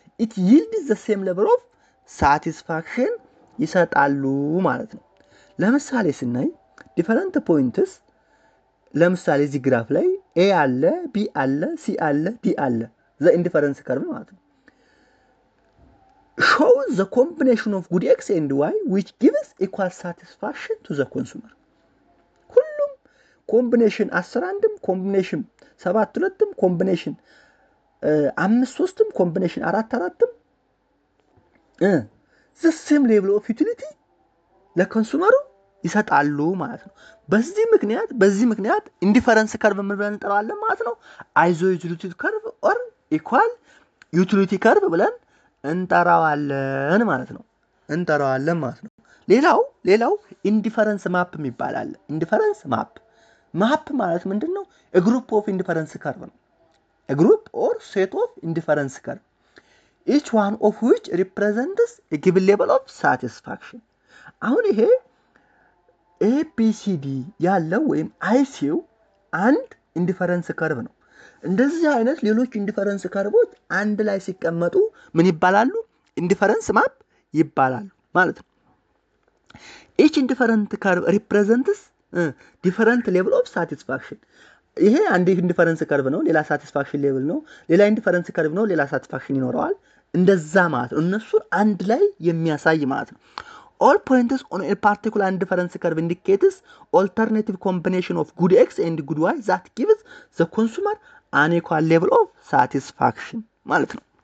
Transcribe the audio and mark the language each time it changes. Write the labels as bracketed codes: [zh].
[en] it yields the same level of satisfaction [am] ይሰጣሉ ማለት ነው። ለምሳሌ ስናይ [en] different points [am] ለምሳሌ እዚህ ግራፍ ላይ A አለ B አለ C አለ D አለ [en] the indifference curve [am] ማለት ነው። [en] shows the combination of good X and Y which gives equal satisfaction to the consumer. [am] ሁሉም ኮምቢኔሽን 11ም ኮምቢኔሽን 7-2ም ኮምቢኔሽን 5-3ም ኮምቢኔሽን 4-4ም [en] the same level of utility [am] ለኮንሱመሩ ይሰጣሉ ማለት ነው። በዚህ ምክንያት ኢንዲፈረንስ ከርቭ ምን ብለን እንጠራዋለን ማለት ነው? አይዞሌትድ ከርቭ ኦር ኢኳል ዩቲሊቲ ከርቭ ብለን እንጠራዋለን ማለት ነው። ሌላው ኢንዲፈረንስ ማፕ የሚባላል። ኢንዲፈረንስ ማፕ ማለት ምንድነው? [en] a group of indifference curve ነው። a group or set of indifference curve each one of which represents a given level of satisfaction. [am] አሁን ይሄ ABCD ያለው ወይም ICU አንድ ኢንዲፈረንስ ከርቭ ነው። እንደዚህ አይነት ሌሎች ኢንዲፈረንስ ከርቦች አንድ ላይ ሲቀመጡ ምን ይባላሉ? ኢንዲፈረንስ ማፕ ይባላሉ ማለት ነው። [en] each indifferent curve represents different level of satisfaction [am] ይሄ አንድ ኢንዲፈረንስ ከርቭ ነው ሌላ ሳቲስፋክሽን ሌቭል ነው ሌላ ኢንዲፈረንስ ከርቭ ነው ሌላ ሳቲስፋክሽን ይኖረዋል እንደዛ ማለት ነው እነሱን አንድ ላይ የሚያሳይ ማለት ነው [en] all points on a particular indifference curve indicates alternative combination of good x and good y that gives the consumer an equal level of satisfaction [am] ማለት ነው